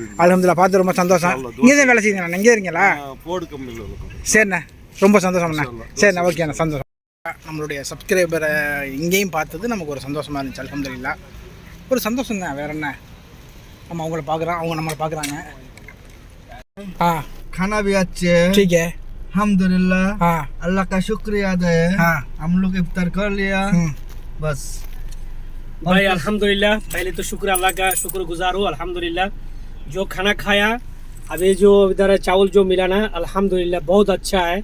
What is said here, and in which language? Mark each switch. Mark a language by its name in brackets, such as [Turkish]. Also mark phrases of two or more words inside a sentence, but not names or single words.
[Tamil] அல்ஹம்துலில்லாஹ் பார்த்து ரொம்ப சந்தோஷம். இங்கே தான் வேலை செய்யுங்கண்ணா. இங்கே இருக்கீங்களா? போர்டு கம்பெனியில். சரிண்ணே ரொம்ப சந்தோஷம்ண்ணா. சரிண்ணா ஓகேண்ணா சந்தோஷம். நம்மளுடைய சப்ஸ்கிரைபரை இங்கேயும் பார்த்தது நமக்கு ஒரு சந்தோஷமாக இருந்துச்சு. அல்ஹம்துலில்லாஹ் ஒரு சந்தோஷம் தான். வேறு என்ன, நம்ம அவங்கள பார்க்குறோம், அவங்க நம்மளை பார்க்குறாங்க. [Hindi] खाना भी अच्छे है। ठीक है अल्हम्दुलिल्लाह। हाँ अल्लाह का शुक्रिया अदा है। हाँ हम लोग इफ्तार कर लिया बस। भाई अल्हम्दुलिल्लाह, पहले तो शुक्र अल्लाह का शुक्रगुजार हूँ। अल्हम्दुलिल्लाह जो खाना खाया, अभी जो इधर चावल जो मिला ना, अल्हम्दुलिल्लाह बहुत अच्छा है।